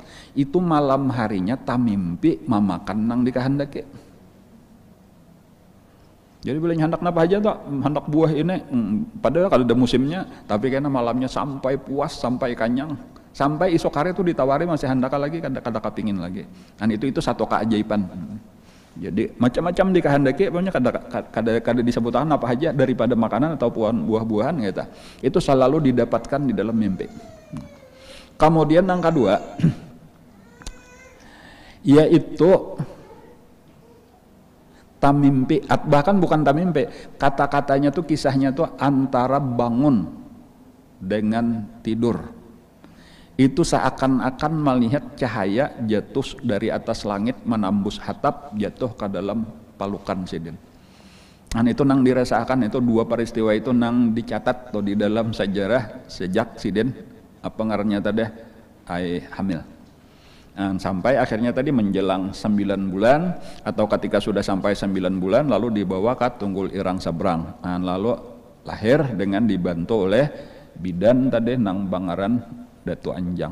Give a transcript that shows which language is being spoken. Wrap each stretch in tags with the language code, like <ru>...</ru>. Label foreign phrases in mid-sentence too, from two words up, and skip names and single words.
<bjn>Itu malam harinya tamimpi mamakan nang dikehendaki. Jadi bilanya hendak napa aja tuh, hendak buah ini, padahal kalau ada musimnya, tapi karena malamnya sampai puas, sampai kanyang, sampai esok hari itu ditawari masih hendak lagi, kada kepingin lagi.</bjn> <id>Dan itu satu keajaiban. Jadi macam-macam dikehendaki, pokoknya kada disebutkan apa aja daripada makanan atau buah-buahan gitu. Itu selalu didapatkan di dalam mimpi. Kemudian yang kedua, yaitu tamimpi, bahkan bukan tamimpi, kata-katanya tuh kisahnya tuh antara bangun dengan tidur. Itu seakan-akan melihat cahaya jatuh dari atas langit menembus atap jatuh ke dalam palukan Sidin. Dan itu nang dirasakan, itu 2 peristiwa itu nang dicatat tuh di dalam sejarah sejak Sidin apa ngarannya tadi hamil. Sampai akhirnya tadi menjelang 9 bulan atau ketika sudah sampai 9 bulan lalu dibawa ke Tunggul Irang Seberang, lalu lahir dengan dibantu oleh bidan tadi nang Bangaran Datu Anjang.</id>